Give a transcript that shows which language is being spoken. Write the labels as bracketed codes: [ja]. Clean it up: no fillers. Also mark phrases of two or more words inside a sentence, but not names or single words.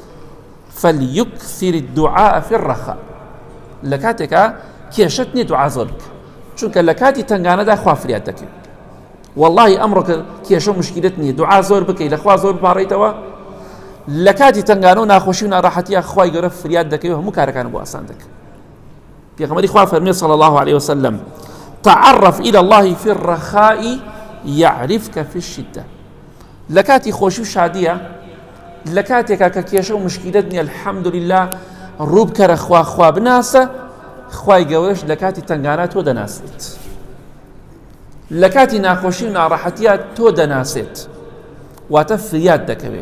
[ar] فەلیوکثر الدعاء فی الرەخاء. [ckb] لە کاتێکە کێشەت نییە دوعا زۆر بکە، چونکە لە کاتی تنگانەدا خوا فریات دەکەوێت. واللهی ئەمڕۆ کە کێشە و مشکلت نییە دوعا زۆر بکەی، لە خوا زۆر بپاڕیتەوە، لە کاتی تنگانە و ناخۆشی و ناڕەحەتیە خوای گەورە فریات دەکەوێت، هەموو کارەکان بۆ ئاسان دەکات. پێغەمبەری خوا فەرمێ [ar] صلی الله علیه وسلم تعرف إلى الله في الرخاء يعرفك في الشدة. [ckb] لە کاتی خۆشی و شادیە، لە کاتێکا کە کێشە و مشکلت نییە [ar] الحەمد لله [ckb] ڕوو بکەرە خوا بناسە، خوای گەورەش لە کاتی تنگانە تۆ دەناسێت، لە کاتی ناخۆشی و ناڕەحەتیە تۆ دەناسێت، واتە فریات دەکەوێت.